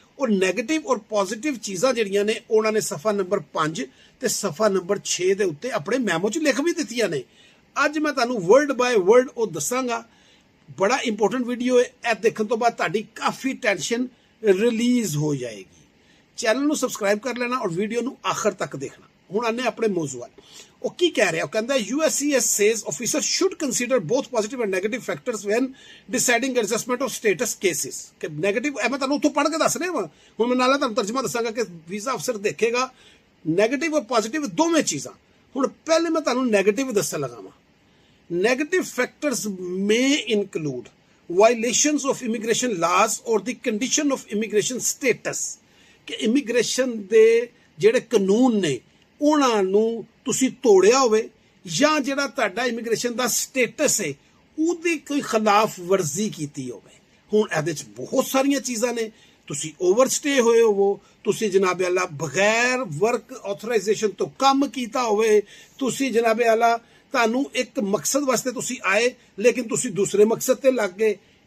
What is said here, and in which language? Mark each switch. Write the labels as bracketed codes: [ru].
[pa] ਔਰ ਨੈਗੇਟਿਵ ਔਰ ਪੋਜ਼ਿਟਿਵ ਚੀਜ਼ਾਂ ਜਿਹੜੀਆਂ ਨੇ ਉਹਨਾਂ ਨੇ ਸਫਾ ਨੰਬਰ 5 ਤੇ ਸਫਾ ਨੰਬਰ 6 ਦੇ ਉੱਤੇ ਆਪਣੇ ਮੈਮੋ 'ਚ ਲਿਖ ਵੀ ਦਿੱਤੀਆਂ ਨੇ। ਅੱਜ ਮੈਂ ਤੁਹਾਨੂੰ [en] word by word [pa] ਉਹ ਦੱਸਾਂਗਾ। ਬੜਾ ਇੰਪੋਰਟੈਂਟ ਵੀਡੀਓ ਹੈ। ਇਹ ਦੇਖਣ ਤੋਂ ਬਾਅਦ ਤੁਹਾਡੀ ਕਾਫੀ ਟੈਨਸ਼ਨ ਰਿਲੀਜ਼ ਹੋ ਜਾਏਗੀ। ਚੈਨਲ ਨੂੰ ਸਬਸਕ੍ਰਾਈਬ ਕਰ ਲੈਣਾ ਔਰ ਵੀਡੀਓ ਨੂੰ ਆਖਰ ਤੱਕ ਦੇਖਣਾ। ਹੁਣ ਆਨੇ ਆਪਣੇ ਮੌਜੂ ਵੱਲ। ਉਹ ਕੀ ਕਹਿ ਰਿਹਾ? ਉਹ ਕਹਿੰਦਾ [en] USCIS says officers should consider both positive and negative factors when deciding adjustment of status cases। [pa] ਕਿ ਨੈਗੇਟਿਵ ਮੈਂ ਤੁਹਾਨੂੰ ਉੱਥੋਂ ਪੜ੍ਹ ਕੇ ਦੱਸ ਰਿਹਾ ਵਾਂ। ਹੁਣ ਮੈਂ ਨਾਲ ਤੁਹਾਨੂੰ ਤਰਜਮਾ ਦੱਸਾਂਗਾ ਕਿ ਵੀਜ਼ਾ ਅਫਸਰ ਦੇਖੇਗਾ ਨੈਗੇਟਿਵ ਔਰ ਪੋਜ਼ਿਟਿਵ ਦੋਵੇਂ ਚੀਜ਼ਾਂ। ਹੁਣ ਪਹਿਲੇ ਮੈਂ ਤੁਹਾਨੂੰ ਨੈਗੇਟਿਵ ਦੱਸਣ ਲੱਗਾ ਵਾਂ। [en] Negative factors may include violations of immigration laws or the condition of immigration status। [pa] ਕਿ immigration ਦੇ ਜਿਹੜੇ ਕਾਨੂੰਨ ਨੇ ਉਹਨਾਂ ਨੂੰ ਤੁਸੀਂ ਤੋੜਿਆ ਹੋਵੇ ਜਾਂ ਜਿਹੜਾ ਤੁਹਾਡਾ ਇਮੀਗ੍ਰੇਸ਼ਨ ਦਾ ਸਟੇਟਸ ਹੈ ਉਹਦੀ ਕੋਈ ਖਿਲਾਫ ਵਰਜ਼ੀ ਕੀਤੀ ਹੋਵੇ। ਹੁਣ ਇਹਦੇ 'ਚ ਬਹੁਤ ਸਾਰੀਆਂ ਚੀਜ਼ਾਂ ਨੇ। ਤੁਸੀਂ ਓਵਰਸਟੇ ਹੋਏ ਹੋਵੋ, ਤੁਸੀਂ ਜਨਾਬੇ ਅੱਲਾ ਬਗੈਰ ਵਰਕ ਆਥੋਰਾਈਜੇਸ਼ਨ ਤੋਂ ਕੰਮ ਕੀਤਾ ਹੋਵੇ, ਤੁਸੀਂ ਜਨਾਬੇ ਅੱਲਾ ਤੁਹਾਨੂੰ ਇੱਕ ਮਕਸਦ ਵਾਸਤੇ ਤੁਸੀਂ ਆਏ ਲੇਕਿਨ ਤੁਸੀਂ ਦੂਸਰੇ ਮਕਸਦ ਤੇ ਲੱਗ ਗਏ।